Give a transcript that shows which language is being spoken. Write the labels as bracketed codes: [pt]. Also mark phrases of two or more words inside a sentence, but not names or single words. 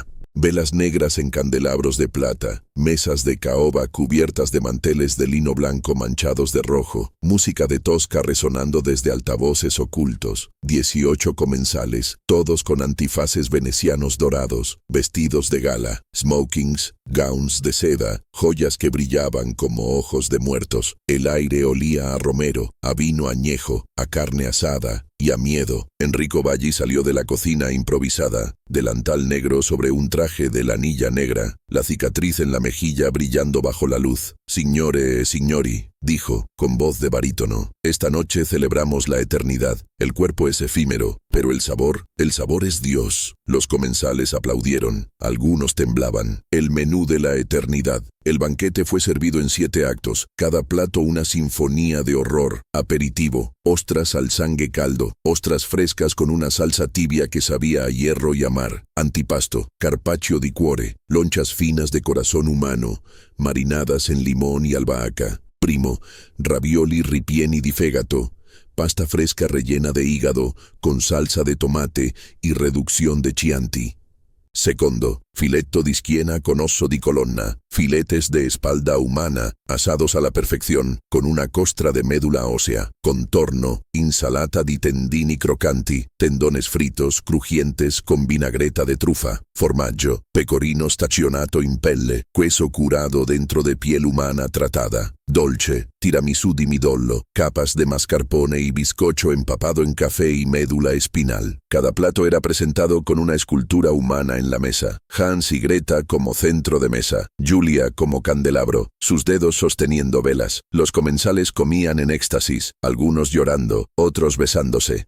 [es] Velas negras en candelabros de plata, mesas de caoba cubiertas de manteles de lino blanco manchados de rojo, música de Tosca resonando desde altavoces ocultos, 18 comensales, todos con antifaces venecianos dorados, vestidos de gala, smokings, gowns de seda, joyas que brillaban como ojos de muertos. El aire olía a romero, a vino añejo, a carne asada y a miedo. Enrico Valli salió de la cocina improvisada, delantal negro sobre un traje de lanilla negra, la cicatriz en la mejilla brillando bajo la luz. [it] «Signore, signori», [es] dijo, con voz de barítono, «esta noche celebramos la eternidad. El cuerpo es efímero, pero el sabor es Dios». Los comensales aplaudieron, algunos temblaban. El menú de la eternidad. El banquete fue servido en 7 actos, cada plato una sinfonía de horror. Aperitivo, ostras [it] al sangue caldo, [es] ostras frescas con una salsa tibia que sabía a hierro y a mar. [it] Antipasto, carpaccio di cuore, [es] lonchas finas de corazón humano, marinadas en limón y albahaca. [it] Primo, ravioli ripieni di fegato, [es] pasta fresca rellena de hígado, con salsa de tomate y reducción de Chianti. [it] Secondo, filetto di schiena con osso di colonna, [es] filetes de espalda humana, asados a la perfección, con una costra de médula ósea, [it] contorno, insalata di tendini croccanti, [es] tendones fritos, crujientes con vinagreta de trufa, [it] formaggio, pecorino stagionato in pelle, [es] queso curado dentro de piel humana tratada, [it] dolce, tiramisù di midollo, [es] capas de mascarpone y bizcocho empapado en café y médula espinal. Cada plato era presentado con una escultura humana en la mesa. Hans y Greta como centro de mesa, Julia como candelabro, sus dedos sosteniendo velas. Los comensales comían en éxtasis, algunos llorando, otros besándose.